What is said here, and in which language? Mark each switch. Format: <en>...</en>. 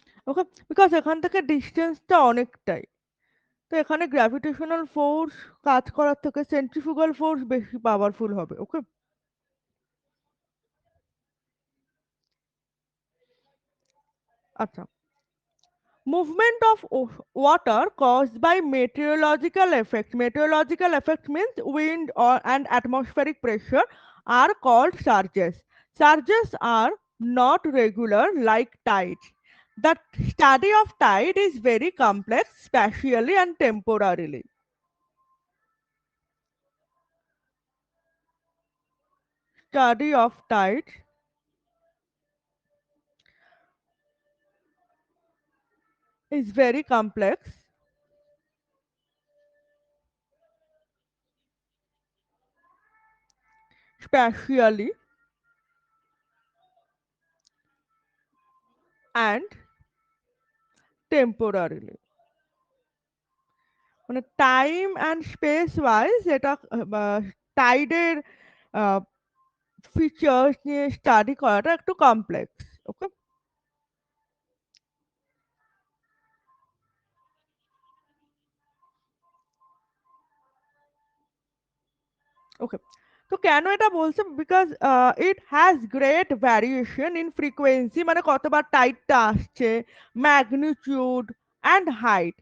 <bn>ওকে, because এখান থেকে ডিস্টেন্সটা অনেকটাই, তো এখানে গ্র্যাভিটেশনাল ফোর্স কাজ করার থেকে সেন্ট্রিফুগাল ফোর্স বেশি পাওয়ারফুল হবে।</bn> <en>Okay, আচ্ছা, movement of water caused by meteorological effects. Meteorological effects means wind or and atmospheric pressure are called surges. Surges are not regular like tides. The study of tide is very complex spatially and temporarily. Study of tide is very complex spatially and temporarily.</en> <bn>মানে time and space wise এটা টাইডের features নিয়ে study করাটা একটু complex. ওকে, ওকে, তো কেন এটা বলছে,</bn> <en>because it has great variation in frequency,</en> <bn>মানে কতবার টাইডটা আসছে, ম্যাগনিটিউড অ্যান্ড হাইট।</bn>